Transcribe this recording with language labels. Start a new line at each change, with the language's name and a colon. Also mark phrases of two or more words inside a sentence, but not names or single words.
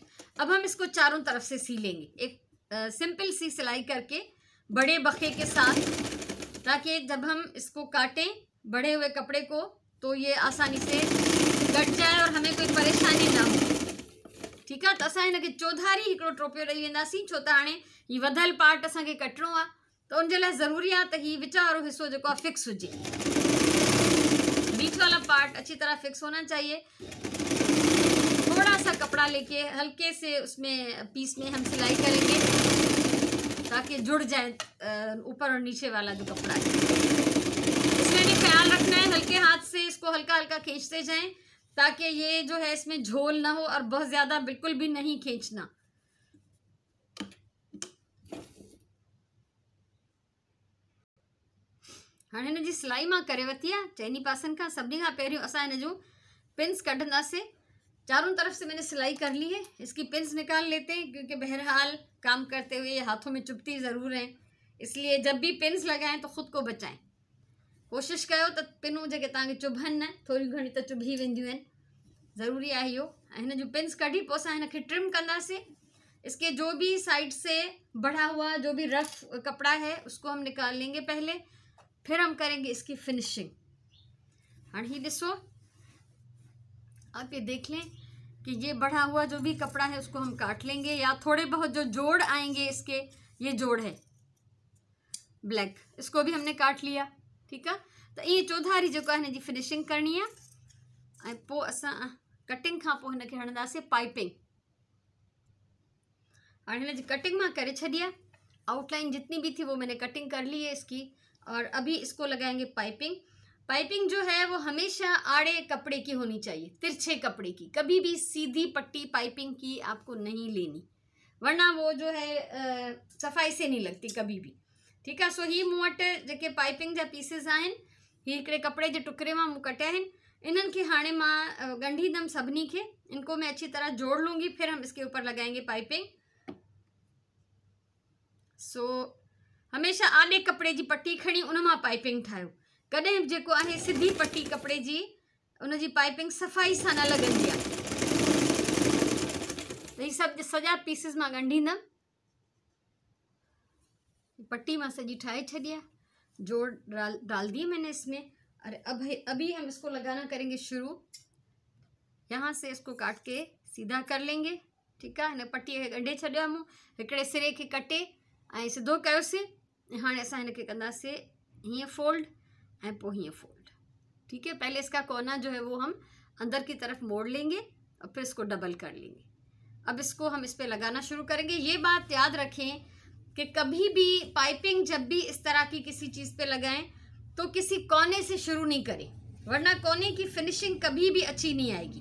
Hindi: अब हम इसको चारों तरफ से सी लेंगे एक सिंपल सी सिलाई करके बड़े बखे के साथ, ताकि जब हम इसको काटें बढ़े हुए कपड़े को तो ये आसानी से कट जाए और हमें कोई परेशानी ना हो। ठीक है,
Sindhi: तो असां हिनखे चौधारी हिकिड़ो टोपियो ॾेई वेंदासीं, छो त हाणे हीउ वधियल पार्ट असांखे कटणो आहे, त उनजे लाइ ज़रूरी आहे त हीउ विच वारो हिसो जेको आहे फिक्स हुजे।
Hindi: बीच वाला पार्ट अच्छी तरह फिक्स होना चाहिए। थोड़ा सा कपड़ा लेके हल्के से उसमें पीस में हम सिलाई करेंगे ताकि जुड़ जाए ऊपर और नीचे वाला जो कपड़ा है। इसमें भी ख्याल रखना है हल्के हाथ से इसको हल्का हल्का खींचते जाएं ताकि ये जो है इसमें झोल ना हो, और बहुत ज़्यादा बिल्कुल भी नहीं खींचना।
Sindhi: हाँ हिन जी सिलाई मां करे वरिती आहे चइनी पासनि खां। सभिनी खां पहिरियों असां हिन जूं पिंस कढंदासीं।
Hindi: चारों तरफ से मैंने सिलाई कर ली है, इसकी पिंस निकाल लेते हैं क्योंकि बहरहाल काम करते हुए ये हाथों में चुभती ज़रूर हैं, इसलिए जब भी पिंस लगाएं तो ख़ुद को बचाएं।
Sindhi: कोशिश कयो त पिनूं जेके तव्हांखे चुभनि न, थोरी घणी त चुभी वेंदियूं आहिनि, ज़रूरी आहे इहो। हिन जूं पिंस कढी पोइ असां हिनखे ट्रिम कंदासीं।
Hindi: इसके जो भी साइड से बढ़ा हुआ जो भी रफ कपड़ा है उसको हम निकाल लेंगे पहले, फिर हम करेंगे इसकी फिनिशिंग। हाँ
Sindhi: ही दिसो,
Hindi: आप ये देख लें कि ये बढ़ा हुआ जो भी कपड़ा है उसको हम काट लेंगे, या थोड़े बहुत जो जोड़ आएंगे इसके, ये जोड़ है ब्लैक, इसको भी हमने काट लिया। ठीक है, तो ये चौधारी जो है
Sindhi: हिन जी
Hindi: फिनिशिंग करनी है।
Sindhi: पोइ असां कटिंग खां पोइ हिनखे हणंदासीं पाइपिंग। हाणे हिन जी कटिंग मां करे छॾी आहे,
Hindi: आउटलाइन जितनी भी थी वो मैंने कटिंग कर ली है इसकी, और अभी इसको लगाएंगे पाइपिंग। पाइपिंग जो है वो हमेशा आड़े कपड़े की होनी चाहिए, तिरछे कपड़े की, कभी भी सीधी पट्टी पाइपिंग की आपको नहीं लेनी, वरना वो जो है सफाई से नहीं लगती कभी भी। ठीक है,
Sindhi: सो ही मूं वटि जेके पाइपिंग जा पीसिस आहिनि, ही हिकिड़े कपिड़े जे टुकड़े मां मूं कटिया आहिनि। इन्हनि खे हाणे मां ॻंढींदमि सभिनी खे,
Hindi: इनको मैं अच्छी तरह जोड़ लूँगी, फिर हम इसके ऊपर लगाएंगे पाइपिंग।
Sindhi: सो हमेशा आॾे कपिड़े जी पट्टी खणी उन मां पाइपिंग ठाहियो, कॾहिं जेको आहे सिधी पट्टी कपिड़े जी उन जी पाइपिंग सफ़ाई सां न लॻंदी आहे। त ही सभु सॼा पीसिस मां ॻंढींदमि, पट्टी मां सॼी ठाहे छॾी आहे,
Hindi: जोड़ डाल दिए मैंने इसमें। अरे अभी हम इसको लगाना करेंगे शुरू। यहाँ से इसको काट के सीधा कर लेंगे। ठीक है,
Sindhi: हिन पट्टीअ खे ॻंढे छॾियो आहे मूं, हिकिड़े सिरे खे कटे ऐं सिधो कयोसीं। हाणे असां हिनखे कंदासीं हीअं फोल्ड ऐं पोइ हीअं फोल्ड।
Hindi: ठीक है, पहले इसका कोना जो है वो हम अंदर की तरफ मोड़ लेंगे और फिर इसको डबल कर लेंगे। अब इसको हम इस पर लगाना शुरू करेंगे। ये बात याद रखें कि कभी भी पाइपिंग जब भी इस तरह की किसी चीज़ पे लगाएं तो किसी कोने से शुरू नहीं करें, वरना कोने की फिनिशिंग कभी भी अच्छी नहीं आएगी।